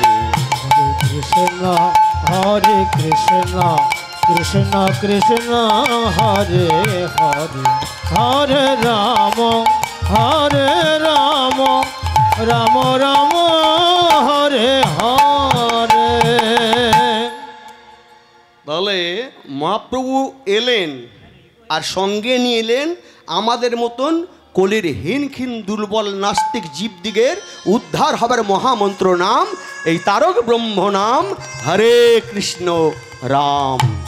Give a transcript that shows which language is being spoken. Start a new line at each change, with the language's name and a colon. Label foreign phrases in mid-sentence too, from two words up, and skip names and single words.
Sanskrit: হরে কৃষ্ণ কৃষ্ণ কৃষ্ণ হরে হরে হরে রাম রাম রাম হরে হরে।
Bangla: তাহলে মহাপ্রভু এলেন আর সঙ্গে নিয়ে এলেন আমাদের মতন কলির হীনক্ষীণ দুর্বল নাস্তিক জীবদিগের উদ্ধার হবার মহামন্ত্র নাম এই তারক ব্রহ্ম নাম হরে কৃষ্ণ রাম।